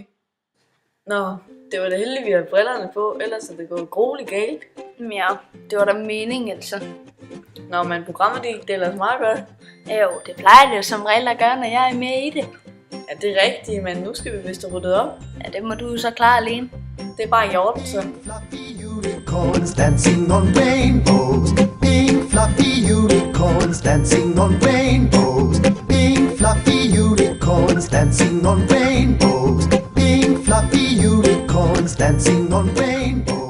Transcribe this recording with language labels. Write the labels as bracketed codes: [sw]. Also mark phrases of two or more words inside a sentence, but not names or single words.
[da] Nå, det var da heldigt, vi havde brillerne på, ellers er det gået grueligt galt. Ja, det var da meningen, altså. Nå, men programmet gik det ellers meget godt. Jo, det plejer det jo som regel at gøre, når jeg er med i det. Ja, det er rigtigt, men nu skal vi vist have ryddet op. Ja, det må du jo så klare alene. Det er bare i orden, så. [en] Fluffy unicorns dancing on rainbows. Pink fluffy unicorns dancing on rainbows. Pink fluffy unicorns dancing on rainbows. Pink fluffy unicorns dancing on rainbows.